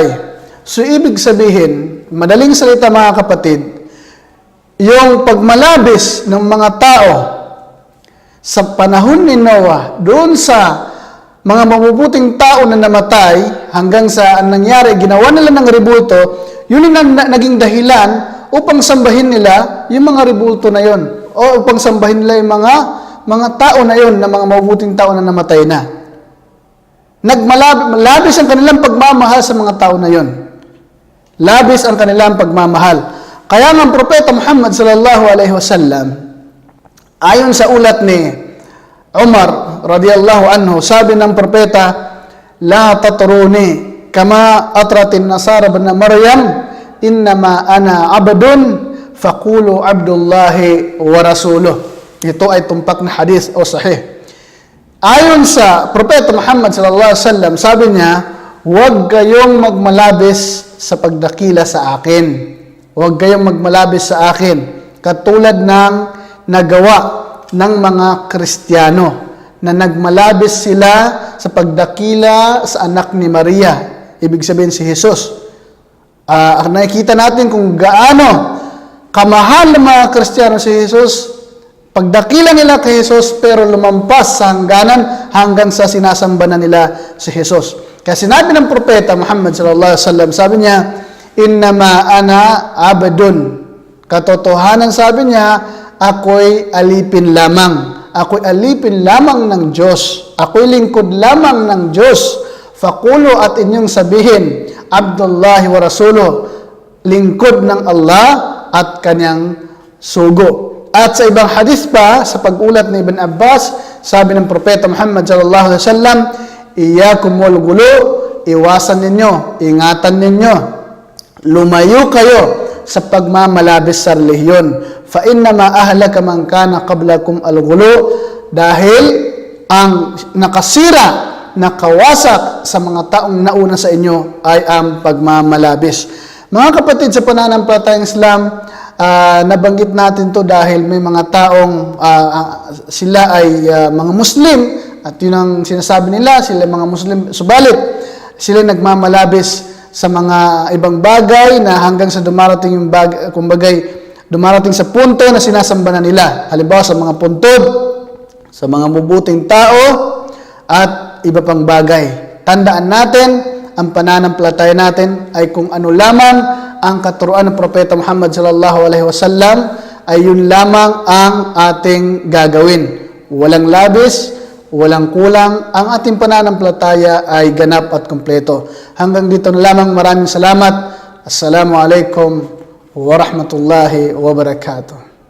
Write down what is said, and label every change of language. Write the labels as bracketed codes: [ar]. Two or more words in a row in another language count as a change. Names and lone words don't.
[tl] So, ibig sabihin, madaling salita mga kapatid, yung pagmalabis ng mga tao sa panahon ni Noah, doon sa mga mabubuting tao na namatay, hanggang sa nangyari, ginawa nila ng rebulto, yun ang naging dahilan upang sambahin nila yung mga rebulto na yon, o upang sambahin nila yung mga tao na yon, na mga mabubuting tao na namatay na. Labis ang kanilang pagmamahal sa mga tao na yon. Labis ang kanilang pagmamahal. Kaya ng Propeta Muhammad [ar] صلى الله عليه وسلم, [tl] ayon sa ulat ni Umar [ar] رضي الله عنه, [tl] sabi ng propeta, [ar] لا تطروني كما أطرت النصارى ابن مريم إنما أنا عبد فقولوا عبد الله ورسوله. [tl] Ito ay tumpak na hadis o sahih. Ayon sa Propeta Muhammad [ar] صلى الله عليه وسلم, [tl] sabi niya, huwag kayong magmalabis sa pagdakila sa akin. Huwag kayong magmalabis sa akin. Katulad ng nagawa ng mga Kristiyano na nagmalabis sila sa pagdakila sa anak ni Maria. Ibig sabihin si Jesus. Nakikita natin kung gaano kamahal ng mga Kristiyano si Jesus. Pagdakila nila kay Jesus, pero lumampas sa hangganan hanggang sa sinasamba na nila si Jesus. Kaya sinabi ng propeta Muhammad [ar] صلى الله عليه وسلم, [tl] sabi niya, [ar] إنما أنا عبد. [tl] Katotohanan, sabi niya, ako'y alipin lamang. Ako'y alipin lamang ng Diyos. Ako'y lingkod lamang ng Diyos. Fakulo, at inyong sabihin, [ar] عبد الله ورسوله, [tl] lingkod ng Allah at kanyang sugo. At sa ibang hadis pa, sa pag-ulat ni Ibn Abbas, sabi ng Propeta Muhammad [ar] صلى الله عليه وسلم, إياكم والغلو, [tl] iwasan ninyo, ingatan ninyo, lumayo kayo sa pagmamalabis sa relihiyon. [ar] فإنما أهلك من كان قبلكم الغلو, [tl] dahil ang nakasira, nakawasak sa mga taong nauna sa inyo ay ang pagmamalabis. Mga kapatid, sa pananampalatayang Islam, nabanggit natin to dahil may mga taong sila ay mga Muslim, at yun ang sinasabi nila, sila mga Muslim, subalit sila nagmamalabis sa mga ibang bagay na hanggang sa dumarating yung dumarating sa punto na sinasamba na nila. Halimbawa sa mga puntod, sa mga mabubuting tao, at iba pang bagay. Tandaan natin, ang pananampalataya natin ay kung ano lamang ang katuruan ng Propeta Muhammad [ar] صلى الله عليه وسلم, [tl] ay yun lamang ang ating gagawin. Walang labis, walang kulang. Ang ating pananampalataya ay ganap at kumpleto. Hanggang dito na lamang. Maraming salamat. [ar] السلام عليكم ورحمة الله وبركاته.